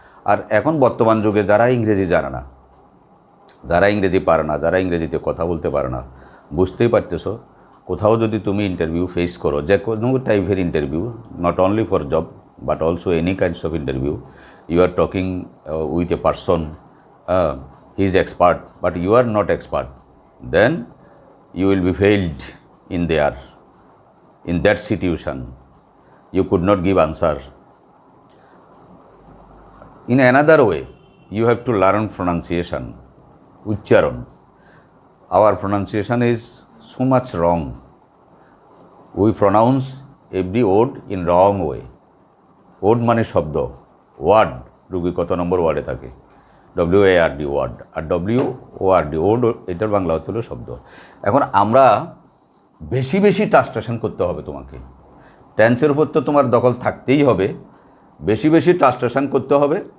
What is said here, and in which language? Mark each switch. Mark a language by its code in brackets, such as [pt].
[bn] আর এখন বর্তমান যুগে যারা ইংরেজি জানে না, যারা ইংরেজি পারে না, যারা ইংরেজিতে কথা বলতে পারে না, বুঝতেই পারতেছো, কোথাও যদি তুমি ইন্টারভিউ ফেস করো, যে কোনো টাইপের interview, [en] Not only for job but also any kinds of interview, you are talking with a person, he is expert but you are not expert, then you will be failed in that situation. You could not give answer. In another way, you have to learn pronunciation, uchcharon. Our pronunciation is so much wrong. We pronounce every word in wrong way. [bn] Word মানে শব্দ, word, রুগী কত নম্বর ওয়ার্ডে থাকে, WARD word, আর WORD word, এটার বাংলা অর্থ হলো শব্দ। এখন আমরা বেশি ট্রান্সলেশন করতে হবে তোমাকে। টেন্সের উপর তো তোমার দখল থাকতেই হবে, বেশি ট্রান্সলেশন করতে হবে।